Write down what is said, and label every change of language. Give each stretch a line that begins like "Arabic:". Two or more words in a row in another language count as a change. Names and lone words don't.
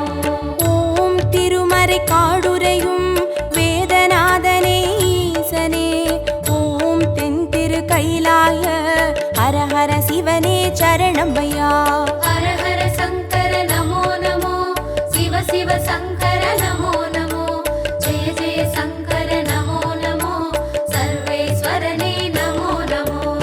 Tamil: ஓம் திருமறை காடுரையும் வேதநாதனே ஈசனே ஓம் தென் திரு கைலாய ஹரஹர சிவனே சரணமையா
Sanskrit: हर हर शंकर नमो नमो शिव शिव शंकर नमो नमो जय जय शंकर नमो नमो सर्वेश्वरने नमो नमो